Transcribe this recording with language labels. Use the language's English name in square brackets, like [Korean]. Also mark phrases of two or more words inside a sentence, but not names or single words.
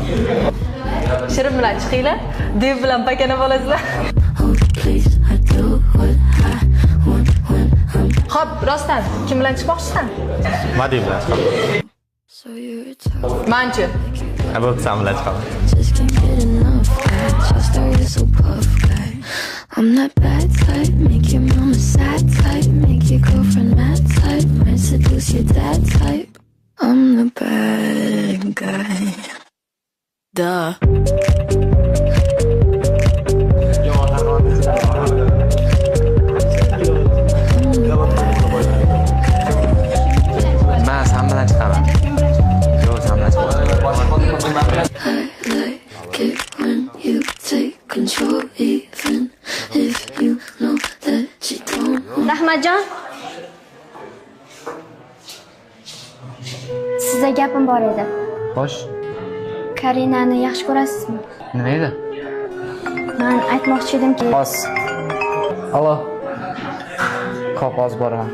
[Uzbek] Shirin bilan chiqinglar. Dev bilan pakana bo'lasizlar. Xo'p, rostdan kim bilan chiqmoqchisan? Madi bilan chiqaman. Manchi. Bo'pti, sen bilan chiqaman. [English] I'm that bad type, make your mama sad type, make your girlfriend mad type, might seduce your dad type. I'm the bad guy. Duh. [Uzbek] Men sen bilan chiqaman. Yo'q, sen bilan chiqaman. [English] I like it when you take control, even if you know that you don't. [Uzbek] Rahmatjon. Sizga gapim bor edi. Xo'sh, Karinani yaxshi ko'rasizmi? nima edi? Men aytmoqchi edimki, Hos. Alo. Xo'p, hozir boraman.